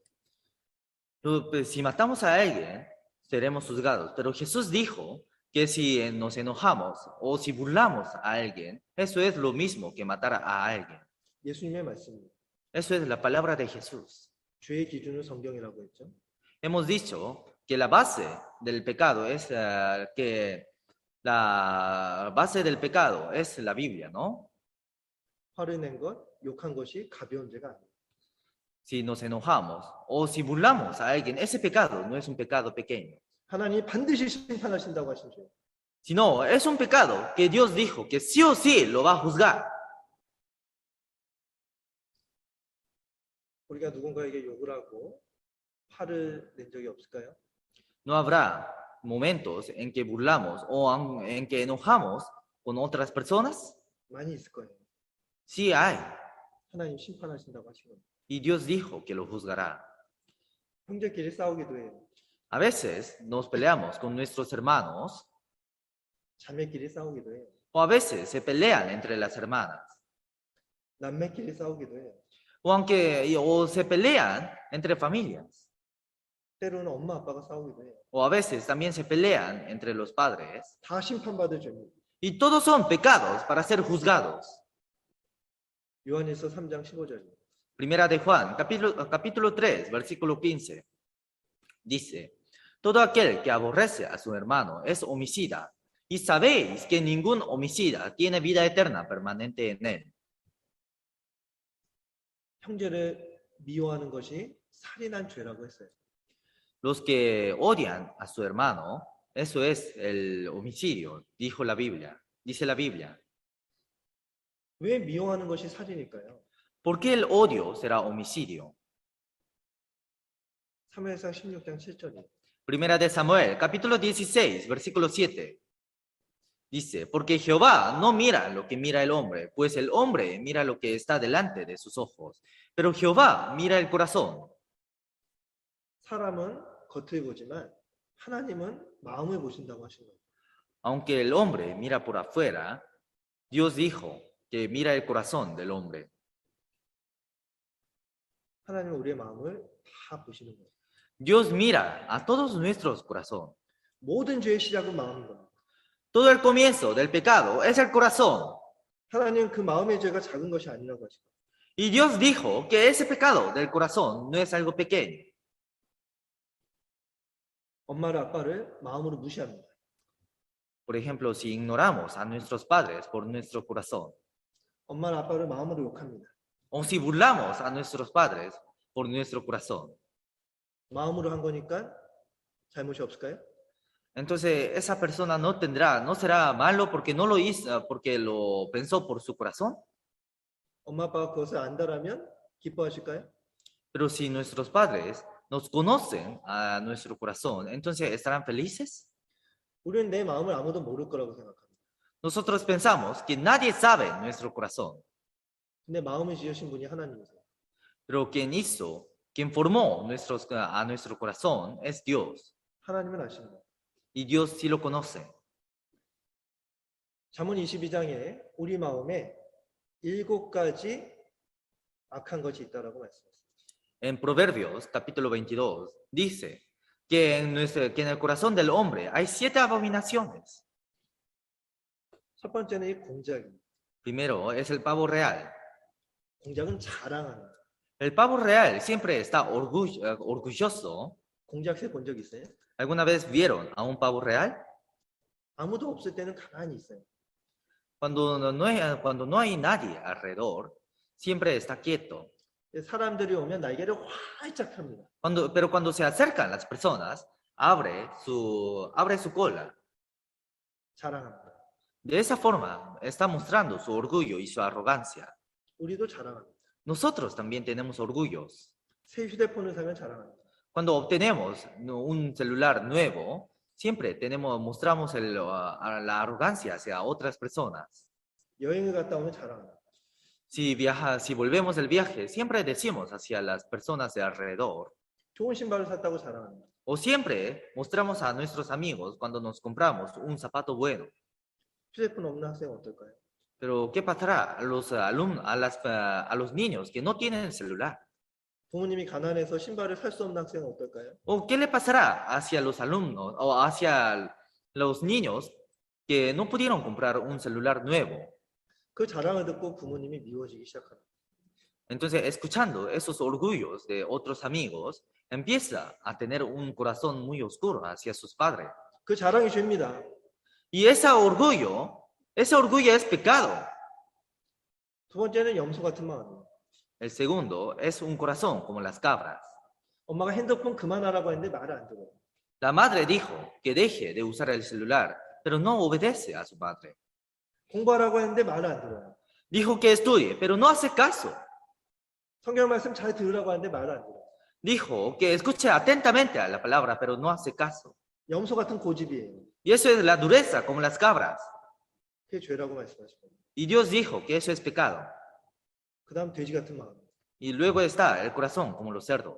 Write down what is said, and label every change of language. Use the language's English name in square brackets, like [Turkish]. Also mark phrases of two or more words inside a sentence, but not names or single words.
[Spanish] Si matamos a alguien, seremos juzgados. Pero Jesús dijo que si nos enojamos o si burlamos a alguien, eso es lo mismo que matar a alguien. [Korean] 예수님의 말씀입니다. [Spanish] Eso es la palabra de Jesús. [Korean] 죄의 기준은 성경이라고 했죠. [Spanish] Hemos dicho que la base del pecado es la base del pecado es la Biblia, ¿no? [Korean] 화를 낸 것, 욕한 것이 가벼운 죄가 아니에요. [Spanish] Si nos enojamos o si burlamos a alguien, ese pecado no es un pecado pequeño, [Korean] 하나님이 반드시 심판하신다고 하신 죄. [Spanish] sino es un pecado que Dios dijo que sí o sí lo va a juzgar. [Korean] 우리가 누군가에게 욕을 하고 화를 낸 적이 없을까요? [Spanish] No habrá momentos en que burlamos o en que enojamos con otras personas. [Korean] 많이 있을 거예요. [Spanish] Sí hay. [Korean] 하나님 심판하신다고 하신 겁니다. [Spanish] Y Dios dijo que lo juzgará. [Korean] 형제끼리 싸우기도 해요. [Spanish] A veces nos peleamos con nuestros hermanos [Korean] 자매끼리 싸우기도 해요. [Spanish] o a veces se pelean entre las hermanas [Korean] 남매끼리 싸우기도 해요. [Spanish] o se pelean entre familias [Korean] 때로는 엄마 아빠가 싸우기도 해요. [Spanish] o a veces también se pelean entre los padres. [Korean] 다 심판받을 죄입니다. [Spanish] Y todos son pecados para ser juzgados. [Korean] 요한일서 3장 15절입니다. [Spanish] Primera de Juan, capítulo 3, versículo 15. Dice, todo aquel que aborrece a su hermano es homicida, y sabéis que ningún homicida tiene vida eterna permanente en él. [Korean] 형제를 미워하는 것이 살인한 죄라고 했어요. [Spanish] Los que odian a su hermano, eso es el homicidio, dijo la Biblia, dice la Biblia. [Korean] 왜 미워하는 것이 살인일까요? [Spanish] ¿Por qué el odio será homicidio? [Korean] 사무엘상 16장 7절이에요. [Spanish] Primera de Samuel, capítulo 16, versículo 7. Dice, porque Jehová no mira lo que mira el hombre, pues el hombre mira lo que está delante de sus ojos, pero Jehová mira el corazón. [Korean] 사람은 겉을 보지만 하나님은 마음을 보신다고 하신 거예요. [Spanish] Aunque el hombre mira por afuera, Dios dijo que mira el corazón del hombre. [Korean] 하나님은 우리의 마음을 다 보시는 거예요. [Spanish] Dios mira a todos nuestros corazones. [Korean] 모든 죄의 시작은 마음인 겁니다. [Spanish] Todo el comienzo del pecado es el corazón. [Korean] 하나님은 그 마음의 죄가 작은 것이 아니라고 하시고 [Spanish] Y Dios dijo que ese pecado del corazón no es algo pequeño. [Korean] 엄마를 아빠를 마음으로 무시합니다. [Spanish] Por ejemplo, si ignoramos a nuestros padres por nuestro corazón, [Korean] 엄마를 아빠를 마음으로 욕합니다. [Spanish] o si burlamos a nuestros padres por nuestro corazón, [Korean] 마음으로 한 거니까 잘못이 없을까요? [Spanish] entonces esa persona no será malo porque no lo hizo, porque lo pensó por su corazón. [Korean] 엄마 아빠가 그것을 안다라면 기뻐하실까요? [Spanish] Pero si nuestros padres nos conocen a nuestro corazón, entonces ¿estarán felices? [Korean] 우리는 내 마음을 아무도 모를 거라고 생각합니다. [Spanish] Nosotros pensamos que nadie sabe nuestro corazón, [Korean] 근데 마음을 지으신 분이 하나님이세요. [Spanish] pero quien formó a nuestro corazón es Dios, [Korean] 하나님은 아십니다. [Spanish] y Dios sí lo conoce. [Korean] 잠언 22장에 우리 마음에 7가지 악한 것이 있다라고 말씀하셨습니다. [Spanish] En Proverbios, capítulo 22, dice que en el corazón del hombre hay 7 abominaciones. [Korean] 첫 번째는 이 공작입니다. [Spanish] Primero es el pavo real. [Korean] 공작은 자랑하는 거예요. [Spanish] El pavo real siempre está orgulloso. [Korean] 공작새 본 적 있어요? [Spanish] ¿Alguna vez vieron a un pavo real? [Korean] 아무도 없을 때는 가만히 있어요. [Spanish] Cuando no hay nadie alrededor, siempre está quieto. [Korean] 사람들이 오면 날개를 활짝 펴니다. [Spanish] Pero cuando se acercan las personas, abre su cola. [Korean] 자랑합니다. [Spanish] De esa forma está mostrando su orgullo y su arrogancia. [Korean] 우리도 자랑합니다. [Spanish] Nosotros también tenemos orgullos. [Korean] 새 휴대폰을 사면 자랑합니다. [Spanish] Cuando obtenemos un celular nuevo, siempre mostramos la arrogancia hacia otras personas. [Korean] 여행을 갔다 오면 자랑합니다. [Spanish] Si volvemos del viaje, siempre decimos hacia las personas de alrededor. [Korean] 좋은 신발을 샀다고 자랑합니다. [Spanish] O siempre mostramos a nuestros amigos cuando nos compramos un zapato bueno. [Korean] 휴대폰 없는 학생은 어떨까요? [Spanish] Pero ¿qué pasará a los niños que no tienen celular? [Korean] 부모님이 가난해서 신발을 살 수 없는 학생은 어떨까요? [Spanish] ¿O qué le pasará hacia los alumnos o hacia los niños que no pudieron comprar un celular nuevo? [Korean] 그 자랑을 듣고 부모님이 미워지기 시작합니다. [Spanish] Entonces, escuchando esos orgullos de otros amigos, empieza a tener un corazón muy oscuro hacia sus padres. [Korean] 그 자랑이 죄입니다. [Spanish] Y ese orgullo es pecado. [Korean] 두 번째는 염소 같은 마음이에요. [Spanish] El segundo es un corazón como las cabras. [Korean] 엄마가 핸드폰 그만하라고 했는데 말을 안 들어요. [Spanish] La madre dijo que deje de usar el celular, pero no obedece a su padre. [Korean] 공부하라고 했는데 말을 안 들어요. [Spanish] Dijo que estudie, pero no hace caso. [Korean] 성경 말씀 잘 들으라고 하는데 말을 안 들어요. [Spanish] Dijo que escuche atentamente a la palabra, pero no hace caso. [Korean] 염소 같은 고집이에요. [Spanish] Y eso es la dureza como las cabras. [Korean] 그게 죄라고 말씀하시고. [Spanish] Y Dios dijo que eso es pecado. [Korean] 그 다음 돼지 같은 마음. [Spanish] Y luego está el corazón como los cerdos.